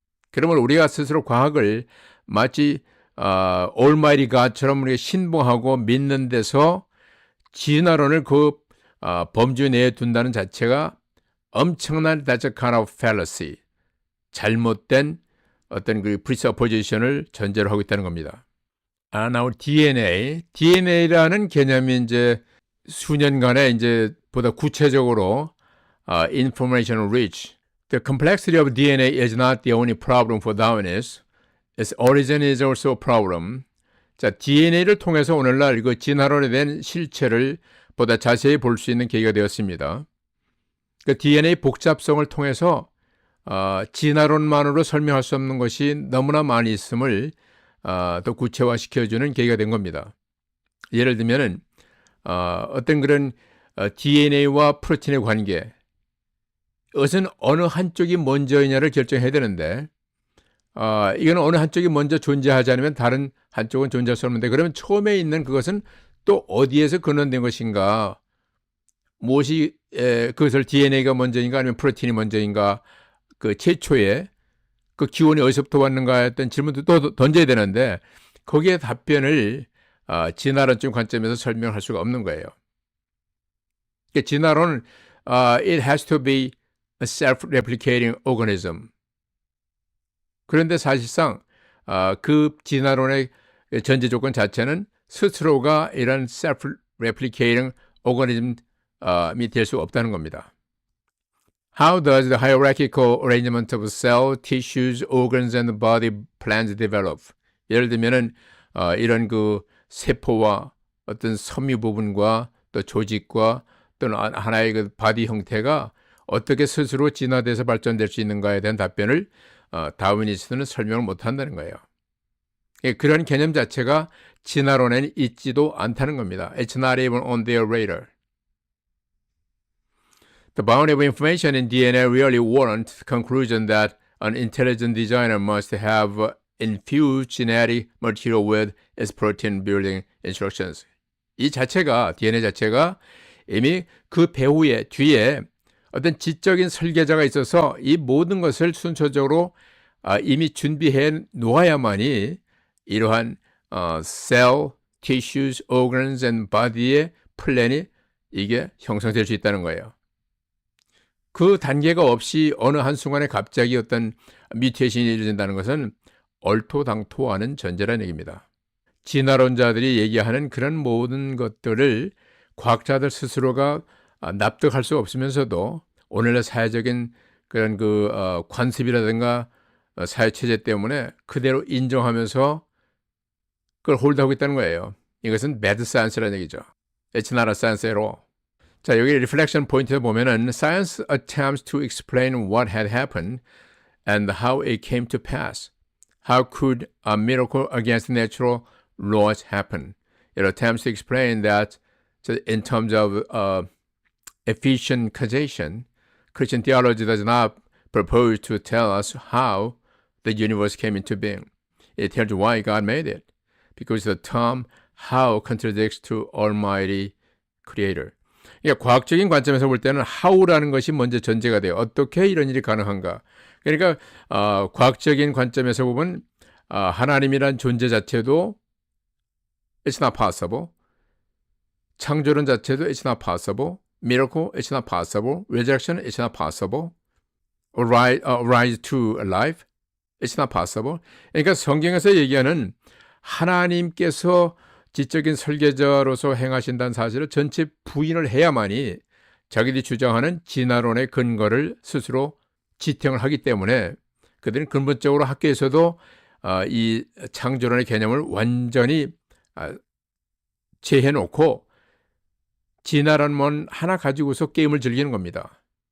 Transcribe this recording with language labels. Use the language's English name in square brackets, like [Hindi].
[Korean] 그러면 우리가 스스로 과학을 마치 Almighty God처럼 우리가 신봉하고 믿는 데서 진화론을 범주 내에 둔다는 자체가 엄청난 [English] that's a kind of fallacy, [Korean] 잘못된 어떤 presupposition을 전제로 하고 있다는 겁니다. [English] Now [Korean] DNA라는 개념이 이제 수년간에 이제 보다 구체적으로 [English] information rich. The complexity of DNA is not the only problem for Darwinists. Its origin is also a problem. [Korean] 자, DNA를 통해서 오늘날 그 진화론에 대한 실체를 보다 자세히 볼 수 있는 계기가 되었습니다. 그 DNA 복잡성을 통해서 진화론만으로 설명할 수 없는 것이 너무나 많이 있음을 더 구체화시켜주는 계기가 된 겁니다. 예를 들면은 어떤 그런 DNA와 프로틴의 관계, 이것은 어느 한쪽이 먼저이냐를 결정해야 되는데 이건 어느 한쪽이 먼저 존재하지 않으면 다른 한쪽은 존재할 수 없는데, 그러면 처음에 있는 그것은 또 어디에서 근원된 것인가, 무엇이 그것을 DNA가 먼저인가 아니면 프로틴이 먼저인가, 그 최초에 그 기원이 어디서부터 왔는가 했던 질문도 또 던져야 되는데 거기에 답변을 진화론적 관점에서 설명할 수가 없는 거예요. 그러니까 진화론은 [English] it has to be a self-replicating organism. [Korean] 그런데 사실상 그 진화론의 전제 조건 자체는 스스로가 이런 self-replicating organism이 될 수 없다는 겁니다. [English] How does the hierarchical arrangement of cell, tissues, organs, and body plans develop? [Korean] 예를 들면은 이런 그 세포와 어떤 섬유 부분과 또 조직과 또는 하나의 그 바디 형태가 어떻게 스스로 진화돼서 발전될 수 있는가에 대한 답변을 다윈이스트는 설명을 못한다는 거예요. 그런 개념 자체가 진화론에는 있지도 않다는 겁니다. [English] It's not even on their radar. The bounty of information in DNA really warrants the conclusion that an intelligent designer must have infused genetic material with its protein building instructions. [Korean] 이 자체가, DNA 자체가 이미 그 배후에, 뒤에 어떤 지적인 설계자가 있어서 이 모든 것을 순서적으로 이미 준비해 놓아야만이 이러한 [English] cell, tissues, organs and body [Korean] 의 플랜이 이게 형성될 수 있다는 거예요. 그 단계가 없이 어느 한순간에 갑자기 어떤 뮤테이션이 이루어진다는 것은 얼토당토하는 전제라는 얘기입니다. 진화론자들이 얘기하는 그런 모든 것들을 과학자들 스스로가 납득할 수 없으면서도 오늘날 사회적인 그런 그 관습이라든가 사회체제 때문에 그대로 인정하면서 그걸 홀드하고 있다는 거예요. 이것은 bad science라는 얘기죠. [English] It's not a science at all. [Korean] 자, 여기 리플렉션 포인트에 보면은 [English] Science attempts to explain what had happened and how it came to pass. How could a miracle against natural laws happen? It attempts to explain that in terms of efficient causation, Christian theology does not propose to tell us how the universe came into being. It tells why God made it, because the term how contradicts to Almighty Creator. [Korean] 그러니까 과학적인 관점에서 볼 때는 how라는 것이 먼저 전제가 돼요. 어떻게 이런 일이 가능한가? 그러니까 과학적인 관점에서 보면 하나님이란 존재 자체도 [English] it's not possible. [Korean] 창조론 자체도 [English] it's not possible. Miracle, it's not possible. Resurrection, it's not possible. Rise to life, it's not possible. [Korean] 그러니까 성경에서 얘기하는 하나님께서 지적인 설계자로서 행하신다는 사실을 전체 부인을 해야만이 자기들이 주장하는 진화론의 근거를 스스로 지탱을 하기 때문에 그들은 근본적으로 학교에서도 이 창조론의 개념을 완전히 제해놓고 진화론만 하나 가지고서 게임을 즐기는 겁니다.